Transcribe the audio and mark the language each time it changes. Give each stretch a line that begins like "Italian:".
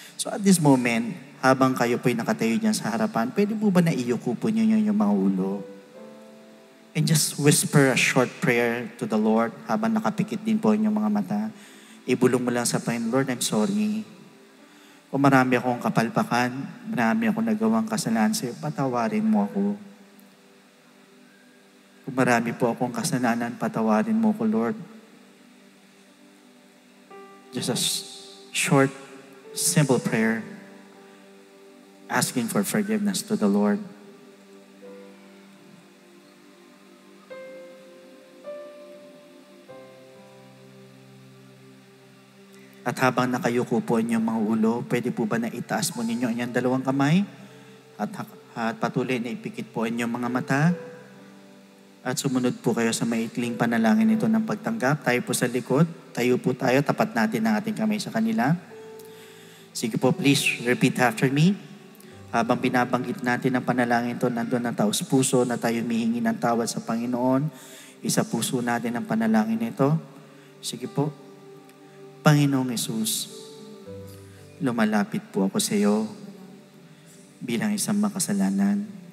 English: So at this moment,
Filipino: habang kayo po'y nakatayo dyan sa harapan, pwede po ba na iyuko po niyo yung mga ulo?
English: And just whisper a short prayer to the Lord
Filipino: habang nakapikit din po inyong mga mata. Ibulong mo lang sa Panginoon,
English: Lord, I'm sorry.
Filipino: Kung marami akong kapalpakan, marami akong nagawang kasalanan sa'yo, patawarin mo ako. Kung marami po akong kasalanan, patawarin mo ko, Lord.
English: Just a short, simple prayer, asking for forgiveness to the Lord.
Filipino: At habang nakayuko po inyong mga ulo, pwede po ba na itaas mo ninyo inyong 2 kamay? At patuloy na ipikit po inyong mga mata. At sumunod po kayo sa maikling panalangin ito ng pagtanggap. Tayo po sa likod. Tayo po tayo. Tapat natin ang ating kamay sa kanila. Sige po,
English: please repeat after me.
Filipino: Habang binabanggit natin ang panalangin ito, nandun ang taos puso na tayo humihingi ng tawad sa Panginoon. Isa puso natin ang panalangin ito. Sige po. Panginoong Yesus, lumalapit po ako sa iyo bilang isang makasalanan.